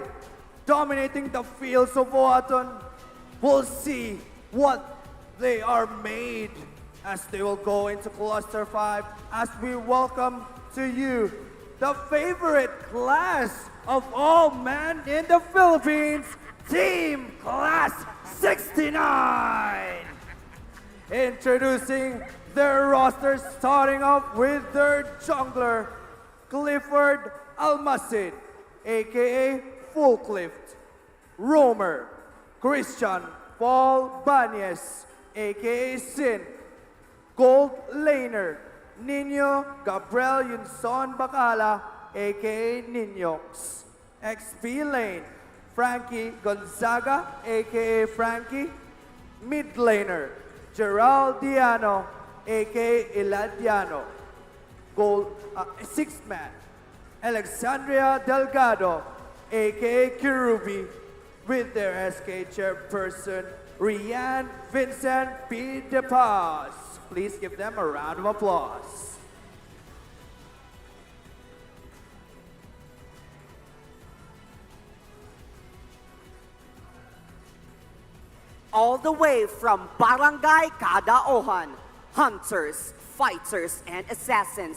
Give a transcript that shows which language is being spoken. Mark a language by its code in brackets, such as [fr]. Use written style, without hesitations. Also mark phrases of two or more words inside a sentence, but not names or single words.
[en] Dominating the fields of Huaton, we'll see what they are made as they will go into Cluster 5 as we welcome to you the favorite class of all men in the Philippines, Team Class 69! Introducing their roster, starting off with their jungler, Clifford Almacid, aka Fullclift. Roamer, Christian Paul Banyes, aka Sin. Gold laner, Nino Gabriel Yunson Bacala, aka Ninyox. XP lane, Frankie Gonzaga, aka Frankie. Mid laner, Gerald Diano, aka Eladiano. Gold sixth man, Alexandria Delgado, aka Kirubi, with their SK chairperson, Rian Vincent P. De Paz. Please give them a round of applause. All the way from Barangay Kadaohan, hunters, fighters, and assassins.